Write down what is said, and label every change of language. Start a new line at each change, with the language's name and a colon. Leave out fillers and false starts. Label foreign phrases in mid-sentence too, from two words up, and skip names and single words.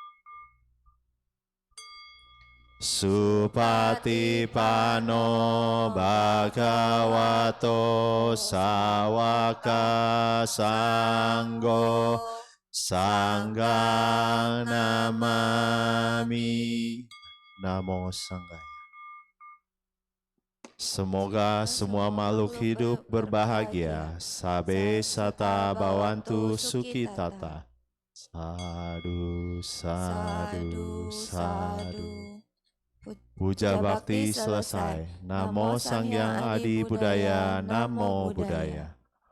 Pali: Supatipano Bhagavato Sawaka Sanggo Sanggang namami. Namo Sanggaya.
Indonesian: Semoga semua makhluk hidup berbahagia.
Pali: Sabe sata bawantu sukitata. Sadu, sadu, sadu.
Indonesian: Puja bakti selesai.
Pali: Namo Sangyang Adi Budaya. Namo Budaya.